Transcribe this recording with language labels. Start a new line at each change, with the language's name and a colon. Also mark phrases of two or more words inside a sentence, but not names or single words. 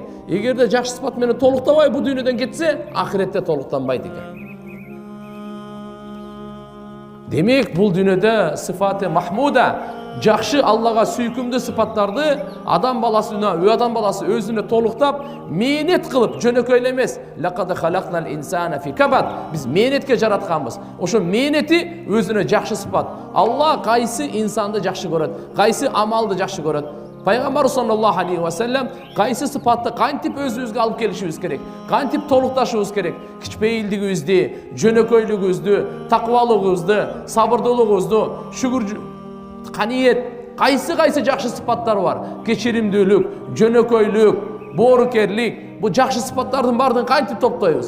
Kyrgyz: Эгерде жакшы сыпат менен толуктабай бул дүйнөдөн кетсе, ахиретте толуктанбайт экен. Демек, бул дүйнөдө
Arabic: صفات محمودة,
Kyrgyz: жакшы Аллага сүйкүмдүү сыпаттарды адам баласы өзүнө толуктап, мээнет кылып, жөнөкөй эле эмес.
Arabic: لقد خلقنا الإنسان في كبد.
Kyrgyz: Биз мээнетке жаратканбыз. Ошо мээнети өзүнө жакшы сыпат. Алла кайсы инсанды жакшы көрөт, кайсы амалды жакшы көрөт. Пайгамбар
Arabic: صلى الله عليه وسلم
Kyrgyz: кайсы сыпатты кантип өзүбүзгө алып келишибиз керек, кантип толукташыбыз керек, кичпейилдигибизди, жөнөкөйлүгүбүздү, таквалыгыбызды, сабырдуулугубузду, каниет, кайсы жакшы сыпаттар бар. Кечиримдүүлүк, жөнөкөйлүк, боорукерлик, бул жакшы сыпаттардын баардыгын кантип топтойбуз?